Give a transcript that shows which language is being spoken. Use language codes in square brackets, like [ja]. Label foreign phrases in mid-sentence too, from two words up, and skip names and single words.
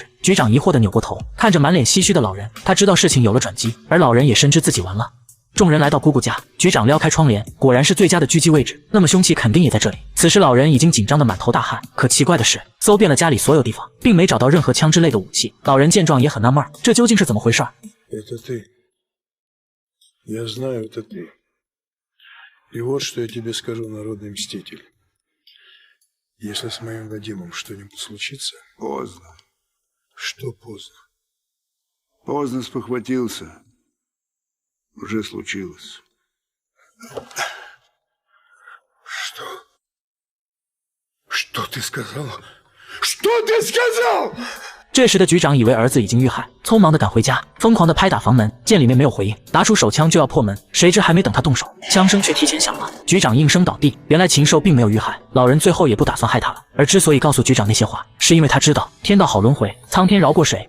[zh] 局长疑惑地扭过头，看着满脸唏嘘的老人，他知道事情有了转机，而老人也深知自己完了。众人来到姑姑家，局长撩开窗帘，果然是最佳的狙击位置，那么凶器肯定也在这里。此时老人已经紧张得满头大汗，可奇怪的是，搜遍了家里所有地方，并没找到任何枪之类的武器。老人见状也很纳闷，这究竟是怎么回事 [ru] ？Это ты. Я знаю, это ты. И вот что я тебе скажу, народный мститель. Если с моим Вадимом что-нибудь случится... Поздно. Что поздно? Поздно спохватился. Уже случилось. Что? Что ты сказал? Что ты сказал? [zh] 这时的局长以为儿子已经遇害，匆忙地赶回家，疯狂地拍打房门，见里面没有回应，拿出手枪就要破门，谁知还没等他动手，枪声却提前响了，局长应声倒地。原来禽兽并没有遇害，老人最后也不打算害他了。而之所以告诉局长那些话，是因为他知道天道好轮回，苍天饶过谁。